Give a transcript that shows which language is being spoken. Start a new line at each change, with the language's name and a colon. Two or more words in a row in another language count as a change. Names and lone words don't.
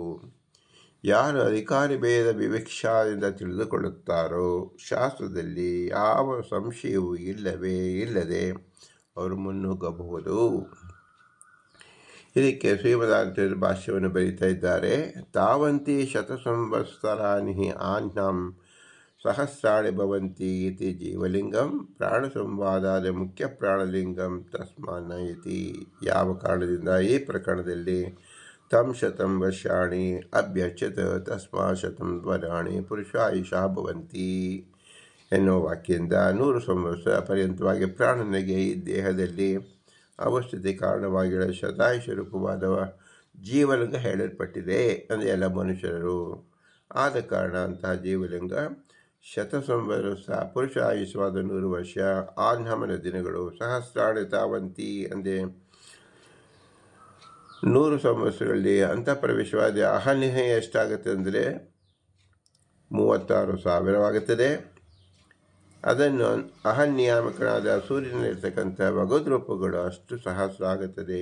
Kannada: ಯಾರು ಅಧಿಕಾರಿ ಭೇದ ವಿವಕ್ಷಾದಿಂದ ತಿಳಿದುಕೊಳ್ಳುತ್ತಾರೋ ಶಾಸ್ತ್ರದಲ್ಲಿ ಯಾವ ಸಂಶಯವೂ ಇಲ್ಲದೆ ಅವರು ಮುನ್ನುಗ್ಗಬಹುದು. ಇದಕ್ಕೆ ಶ್ರೀಮದಾಚಾರ್ಯರು ಭಾಷ್ಯವನ್ನು ಬರೀತಾ ಇದ್ದಾರೆ.
Sanskrit: ತಾವಂತಿ ಶತಸಂವತ್ಸರಾಣಿ ಆಹ್ನಂ ಸಹಸ್ರಾಣಿ ಭವಂತಿ ಇತಿ ಜೀವಲಿಂಗಂ ಪ್ರಾಣ ಸಂವಾದಾದ ಮುಖ್ಯ ಪ್ರಾಣಲಿಂಗಂ ತಸ್ಮಾನ್ನ ಇತಿ.
Kannada: ಯಾವ ಕಾರಣದಿಂದ ಈ ಪ್ರಕರಣದಲ್ಲಿ
Sanskrit: ತಂ ಶತಂ ವರ್ಷಾಣಿ ಅಭ್ಯಚ್ಯತ ತಸ್ಮಾ ಶತಂ ವರಾಣಿ ಪುರುಷಾಯುಷಾ ಭವಂತಿ
Kannada: ಎನ್ನುವ ವಾಕ್ಯದಿಂದ 100 ಸಂವತ್ಸರ ಪರ್ಯಂತವಾಗಿ ಪ್ರಾಣನಿಗೆ ಈ ದೇಹದಲ್ಲಿ ಅವಸ್ಥಿತಿ ಕಾರಣವಾಗಿರೋ ಶತಾಯುಷ ರೂಪವಾದ ಜೀವಲಿಂಗ ಹೇಳಲ್ಪಟ್ಟಿದೆ. ಅಂದರೆ ಎಲ್ಲ ಮನುಷ್ಯರು ಆದ ಕಾರಣ ಅಂತಹ ಜೀವಲಿಂಗ ಶತಸಂವತ್ಸರ ಪುರುಷ ಆಯುಷ್ಯವಾದ 100 ವರ್ಷ, ಆಹ್ನಮನ ದಿನಗಳು
Sanskrit: ಸಹಸ್ರಾಣಿ ತಾವಂತಿ
Kannada: ಅಂದರೆ 100 ಸಂವತ್ಸರಗಳಲ್ಲಿ ಅಂತಃಪ್ರವೇಶವಾದ ಅಹನ್ಯ ಎಷ್ಟಾಗುತ್ತೆ ಅಂದರೆ 36,000 ಅದನ್ನು ಅಹನ್ಯಾಮಕನಾದ ಸೂರ್ಯನಲ್ಲಿರ್ತಕ್ಕಂಥ ಭಗವದ್ ರೂಪಗಳು ಅಷ್ಟು ಸಹಸ್ರ ಆಗುತ್ತದೆ.